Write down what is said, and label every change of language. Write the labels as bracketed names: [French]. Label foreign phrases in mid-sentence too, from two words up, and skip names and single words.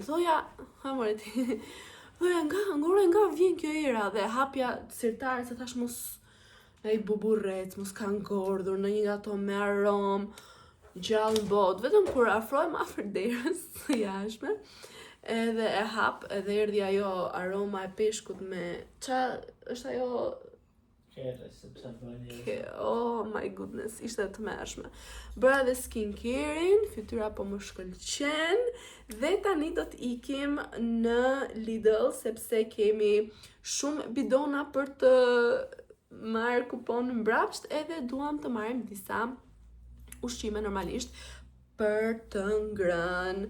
[Albanian] Thoja, hamore ti, thoja nga vjen kjo era dhe hapja sirtare se thash mos ai buburrec, mos ka ngordhur në një nga ato me aromë gjallë bot, vetëm kur afrohem afër derës së jashtme, edhe e hap, edhe erdhi ajo aroma e peshkut me qa është ajo Kere, sepse bëni... [English] oh my goodness, [Albanian] ishte të mërshme. Bëra dhe skincare-in, fytyra po më shkëlqen, dhe tani do të ikim në Lidl, sepse kemi shumë bidona për të marrë kupon mbrapsht, edhe duam të marrim disa ushqime normalisht për të ngrënë.